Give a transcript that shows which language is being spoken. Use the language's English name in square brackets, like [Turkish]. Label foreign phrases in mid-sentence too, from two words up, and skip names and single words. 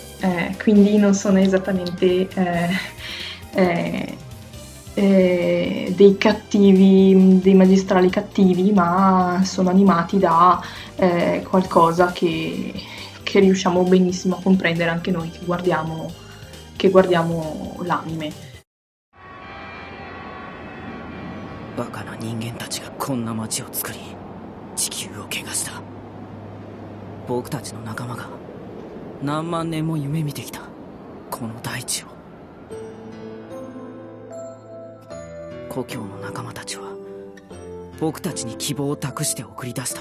[Italian] Quindi non sono esattamente dei cattivi, dei magistrali cattivi, ma sono animati da qualcosa che riusciamo benissimo a comprendere anche noi che guardiamo l'anime. [Japanese] バカな人間たちがこんな街を作り地球を汚した。僕たちの仲間が何万年も夢見てきたこの大地を。故郷の仲間たちは僕たちに希望を託して送り出した。